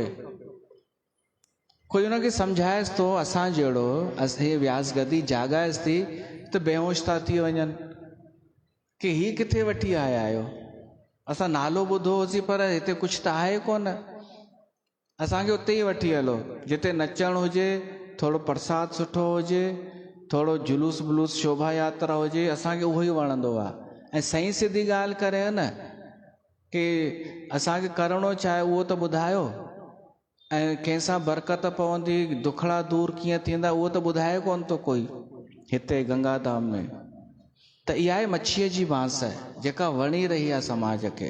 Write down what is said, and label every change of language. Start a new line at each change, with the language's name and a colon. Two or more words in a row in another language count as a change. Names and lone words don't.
Sindhi: कोई उनखे सम्झाएसि थो, असां जहिड़ो हे व्यास गदी जाॻाएसि थी त बेहोश था थी वञनि कि ही किथे वठी आया आहियो, असां नालो ॿुधो होसीं पर हिते कुझु त आहे कोन, असांखे उते ई वठी हलो जिते नचणु हुजे, थोरो प्रसाद सुठो हुजे, थोरो जुलूस वुलूस शोभा यात्रा हुजे, असांखे उहो ई वणंदो आहे। ऐं सही सिधी ॻाल्हि करे न कि असांखे करिणो छा आहे उहो त ॿुधायो, ऐं कंहिंसां बरकत पवंदी, दुखड़ा दूर कीअं थींदा उहो त ॿुधाए कोन थो कोई हिते गंगा धाम में। त इहा आहे मच्छीअ जी बांस जेका वणी रही आहे समाज खे।